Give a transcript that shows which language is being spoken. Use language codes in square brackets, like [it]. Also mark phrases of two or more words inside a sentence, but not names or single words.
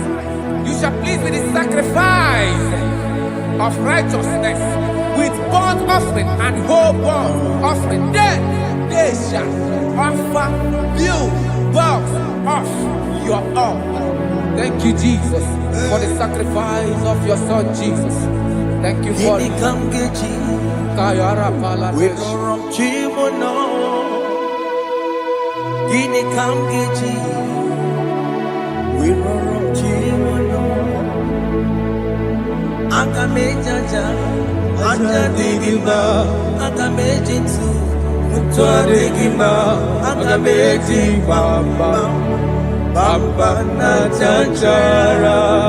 [en] You shall please with the sacrifice of righteousness, with burnt offering and whole burnt offering. Then they shall offer you vows of your own. Thank you, Jesus, for the sacrifice of your Son, Jesus. Thank you for it. Kayara Paladesh. Akamejaja, Ajadigima, Akamejitu, Mutuadigima, Akameji Bamba, Bamba na Chachara,